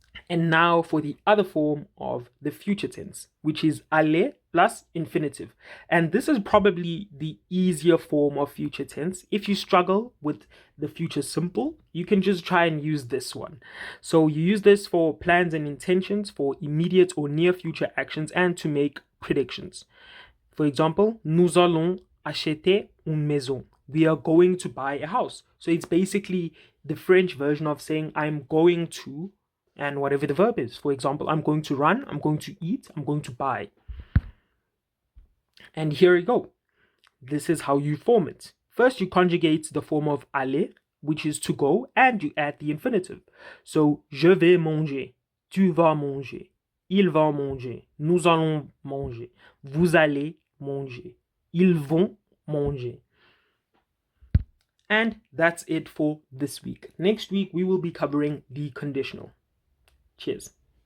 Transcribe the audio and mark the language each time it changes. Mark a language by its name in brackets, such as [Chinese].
[English] And now for the other form of the future tense, which is aller plus infinitive. And this is probably the easier form of future tense. If you struggle with the future simple, you can just try and use this one. So you use this for plans and intentions, for immediate or near future actions, and to make predictions. For example, [French] nous allons acheter une maison. [English] We are going to buy a house. So it's basically the French version of saying I'm going to, and whatever the verb is. For example, I'm going to run, I'm going to eat, I'm going to buy. And here you go. This is how you form it. First, you conjugate the form of aller, which is to go, and you add the infinitive. [French] So, je vais manger, tu vas manger, il va manger, nous allons manger, vous allez manger, ils vont manger. [English] And that's it for this week. Next week, we will be covering the conditional. Cheers.